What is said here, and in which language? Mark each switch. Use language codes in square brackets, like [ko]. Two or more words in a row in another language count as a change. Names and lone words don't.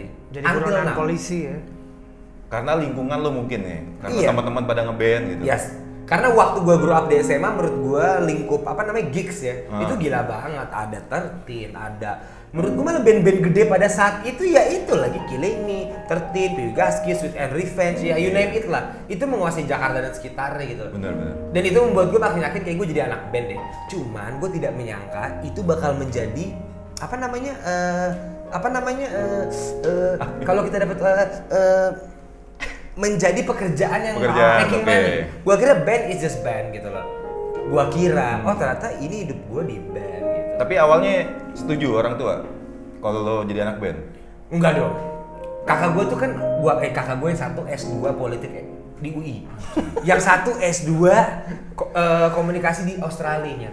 [id] Jadi buronan polisi ya. Karena lingkungan lo mungkin ya, karena Iya. teman-teman pada ngeband gitu. Yes. Karena waktu gue [en] grow up [id] di SMA, menurut gue lingkup apa namanya gigs ya, itu gila banget. Ada 13, ada menurut gue malah band-band gede pada saat itu ya itu lagi Killing Me, 13, Pyugaski, Sweet and Revenge, ya [en] you name it [id] lah. Itu menguasai Jakarta dan sekitarnya gitu. Benar. Dan itu membuat gue makin yakin kayak gue jadi anak band deh. Cuman gue tidak menyangka itu bakal menjadi kalau kita dapat menjadi pekerjaan yang [en] making money. [id] Gua kira [en] band is just band [id] gitu loh. Gua kira, oh ternyata ini hidup gua di band gitu. Tapi awalnya setuju orang tua kalau lo jadi anak band? Enggak dong. Kakak gua tuh kan kakak gua yang satu S2 politik di UI. Yang satu S2 komunikasi di Australia.